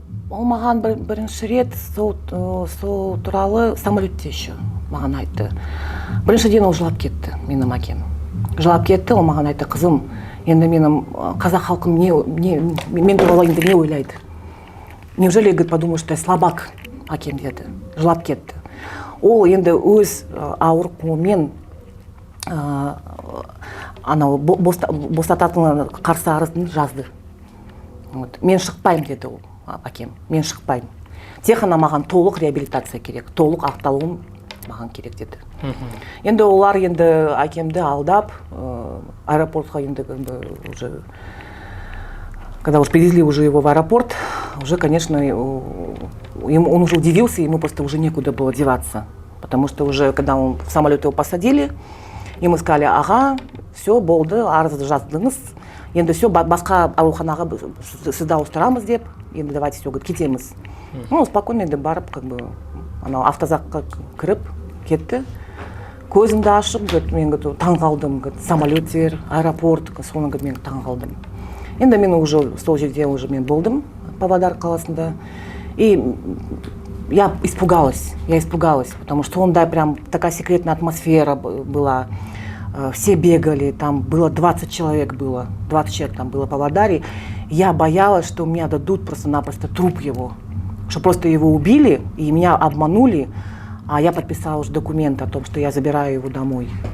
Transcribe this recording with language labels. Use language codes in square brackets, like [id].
[kk] Ол маған бірінші рет сол туралы самолетте еще маған айтты. Біріншіден ол жылап кетті, менің әкем. Жылап кетті, ол маған айтты: қызым, енді менің қазақ халқым мен туралы енді не ойлайды? [ru] Неужели, говорит, подумаю, что я слабак? [kk] Әкем деді, жылап кетті. Ол енді өз ауыр қолымен босататын қарсы арызын жазды. Мен шықпаймын деді ол әкем, мен шықпаймын. Тек қана маған толық реабилитация керек, толық ақталуым маған керек деді. Енді олар енді әкемді алдап, аэропортқа енді [ru] уже, когда уж привезли уже его в аэропорт, уже, конечно, он уже удивился, ему просто уже некуда было деваться. Потому что уже, когда в самолет его посадили, ему сказали: ага, все, [kk] болды, арыз жаздыңыз, енді [ru] все, [kk] басқа ауруханаға сізді ауыстырамыз деп, енді [ru] давайте все, [kk] кетеміз. [ru] Ну, спокойно [kk] енді барып, автозаққа кіріп кетті. Көзімді ашып, мен таң қалдым, самолеттер, аэропорт, соны мен таң қалдым. Енді мен уже сол жерде мен болдым, Павлодар қаласында. И [ru] я испугалась, потому что ондай прям такая секретная атмосфера была. Все бегали, там было 20 человек там было по Владаре. Я боялась, что меня дадут просто-напросто труп его, что просто его убили и меня обманули, а я подписала уже документ о том, что я забираю его домой.